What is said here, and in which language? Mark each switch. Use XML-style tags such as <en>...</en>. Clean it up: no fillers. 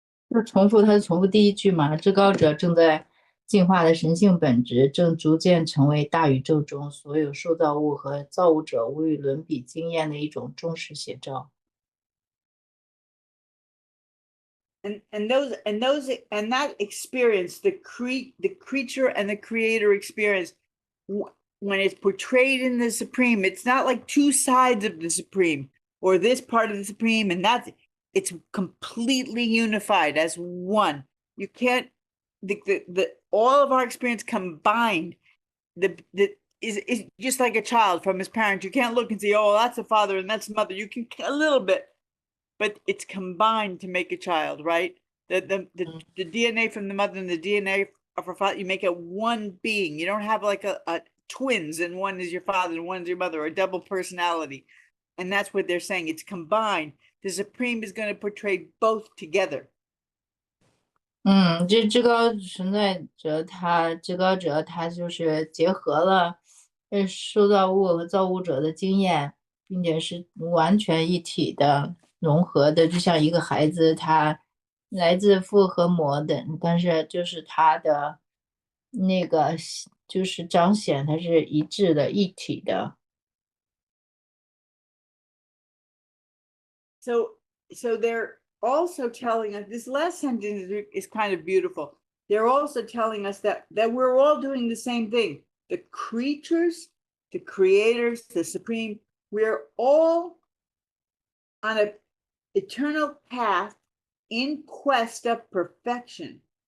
<zh>就重复，它是重复第一句嘛，至高者正在进化的神性本质，正逐渐成为大宇宙中所有受造物和造物者无与伦比经验的一种忠实写照。</zh> <en>And that experience, the creature and the creator experience, when it's portrayed in the Supreme, it's not like two sides of the Supreme or this part of the Supreme and that. It's completely unified as one. You can't, all of our experience combined is just like a child from his parents. You can't look and say, oh, that's a father and that's a mother. You can a little bit, but it's combined to make a child, right? The DNA from the mother and the DNA of her father, you make it one being. You don't have like a twins and one is your father and one is your mother, or a double personality. And that's what they're saying. It's combined. The Supreme is going to portray both together.</en> <zh>这至高存在者至高者他就是结合了受造物和造物者的经验，并且是完全一体的融合的，就像一个孩子，他来自父和母的，但是就是他的那个就是彰显它是一致的一体的。</zh> <en>So they're also telling us, this last sentence is kind of beautiful. They're also telling us that we're all doing the same thing. The creatures, the creators, the supreme, we're all on an eternal path in quest of perfection.</en>